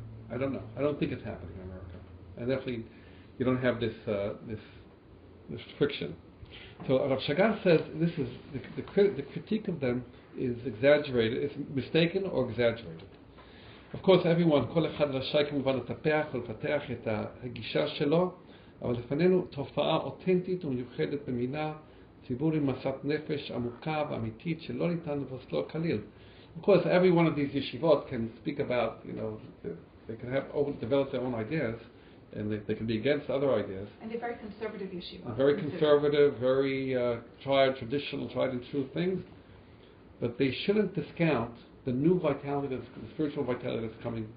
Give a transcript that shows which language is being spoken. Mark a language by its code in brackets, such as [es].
[en] I don't think it's happening in America. And definitely, you don't have this friction. So Rav Shagar says this is the critique of them is exaggerated, it's mistaken or exaggerated. Of course, everyone, [he] כל אחד רשאי כמובן לטפח ולפתח את הגישה שלו, אבל לפנינו תופעה אותנטית ומיוחדת במינה, ציבור עם מסת נפש עמוקה ואמיתית שלא ניתן לבסלו כליל. [en] Of course, every one of these yeshivot can speak about, they can have develop their own ideas, and they can be against other ideas. And they're very conservative yeshivot. Very conservative, very traditional, tried and true things. But they shouldn't discount the new vitality, the spiritual vitality that's coming.